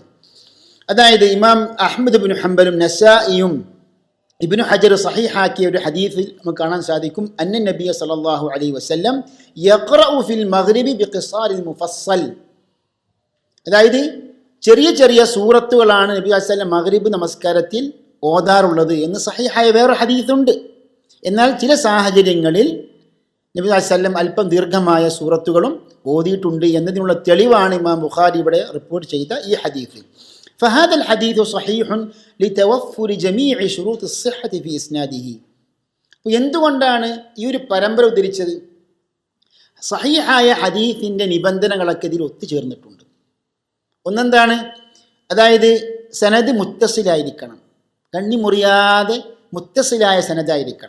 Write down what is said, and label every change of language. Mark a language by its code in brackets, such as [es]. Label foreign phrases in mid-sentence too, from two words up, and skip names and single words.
[ml] അതായത് ഇമാം അഹ്മദ് ഇബ്നു ഹംബലും നസായിയും ഇബ്നു ഹജർ സഹീഹാക്കിയ ഒരു ഹദീസിൽ നമുക്ക് കാണാൻ സാധിക്കും, [ar] أن النبي صلى الله عليه وسلم يقرأ في المغرب بقصار المفصل, [ml] അതായത് ചെറിയ ചെറിയ സൂറത്തുകളാണ് നബി [ar] صلى الله عليه وسلم [ml] മഗ്രിബ് നമസ്കാരത്തിൽ ഓതാറുള്ളത് എന്ന് സഹീഹായ വേറെ ഹദീസുണ്ട്. എന്നാൽ ചില സാഹചര്യങ്ങളിൽ നബി [ar] صلى الله عليه وسلم [ml] അല്പം ദീർഘമായ സൂറത്തുകളും ഓതിയിട്ടുണ്ട് എന്നതിനുള്ള തെളിവാണ് ഇമാം ബുഖാരി ഇവിടെ റിപ്പോർട്ട് ചെയ്ത ഈ ഹദീസ്. [ar] فهذا الحديث صحيح لتوفر جميع شروط الصحة في إسناده. [ml] എന്തുകൊണ്ടാണ് ഈ ഒരു പരമ്പര ഉദ്ധരിച്ചത്? സഹീഹായ ഹദീസിൻ്റെ നിബന്ധനകളൊക്കെ ഇതിൽ ഒത്തുചേർന്നിട്ടുണ്ട്. ഒന്നെന്താണ്? അതായത് സനദ് മുത്തസിലായിരിക്കണം, കണ്ണി മുറിയാതെ മുത്തസിലായ സനദായിരിക്കണം.